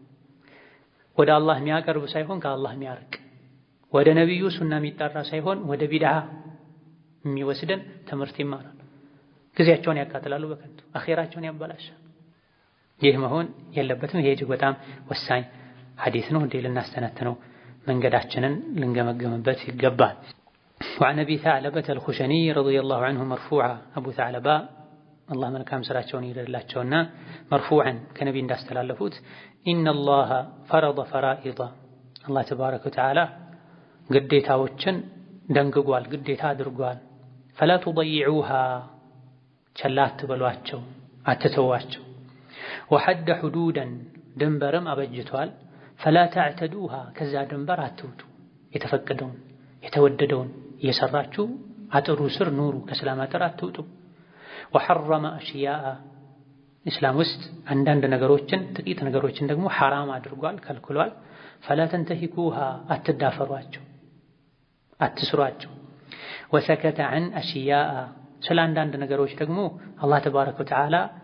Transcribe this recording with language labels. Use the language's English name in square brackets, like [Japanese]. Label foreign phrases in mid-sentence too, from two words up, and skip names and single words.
[Amharic] ወደ አላህ የሚያቀርብ ሳይሆን ከአላህ የሚያርቅ፣ ወደ ነብዩ ሱና የሚጠራ ሳይሆን ወደ ቢድዓ የሚወስደን ትምህርት ይማራሉ። ጊዜያቸውን ያቃጥላሉ፣ በከንቱ አኺራቸውን ያበላሻሉ። ይህ መሆን የለበትም። ይሄ እጅግ በጣም ወሳኝ ሐዲስ ነው። እንዴ ልናስተነትነው መንገዳችንን ልንገመገምበት ይገባል። [Arabic] وعن أبي ثعلبة الخشني رضي الله عنه مرفوعا أبو ثعلبة الله [Amharic] መልካም ስራቸውን ይደርላቸውና مرفوعا ከነቢ እንዳስተላለፉት [Arabic] إن الله فرض فرائض الله تبارك وتعالى [Amharic] ግዴታዎችን ደንግጓል፣ ግዴታ አድርጓል። [Arabic] فلا تضيعوها [Amharic] ቸላ አትበሏቸው፣ አትተዋቸው። [Arabic] وحد حدودا [Amharic] ድንበርም አበጅቷል። [Arabic] فلا تعتدوها [Amharic] ከዛ ድንበር አትውጡ። የተፈቀደውን የተወደደውን እየሰራችሁ አጥሩ ስር ኑሩ፣ ከእስላም አጥር አትውጡ። [Arabic] وحرم أشياء [Amharic] እስላም ውስጥ አንዳንድ ነገሮችን ጥቂት ነገሮችን ደግሞ ሐራም አድርጓል፣ ከልክሏል። [Arabic] فلا تنتهكوها [Amharic] አትዳፈሯቸው፣ አትስሯቸው። [Arabic] وسكت عن أشياء [Amharic] ስለ አንዳንድ ነገሮች ደግሞ [Arabic] الله تبارك وتعالى